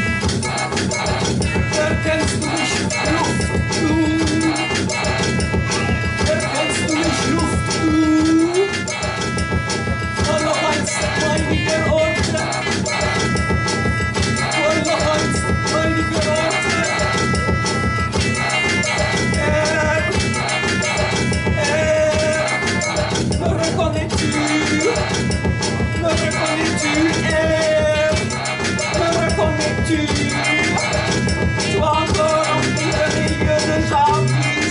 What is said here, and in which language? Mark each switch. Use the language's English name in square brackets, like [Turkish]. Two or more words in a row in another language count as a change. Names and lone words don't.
[German] Erkennst du mich, Luft, du? Erkennst du mich, Luft, du? Voll noch einst, heilige Orte. Voll noch einst, heilige Orte. [French] Me reconnais-tu? Me reconnais-tu? Me reconnais-tu? Toi encore rempli de mes lieux de jadis.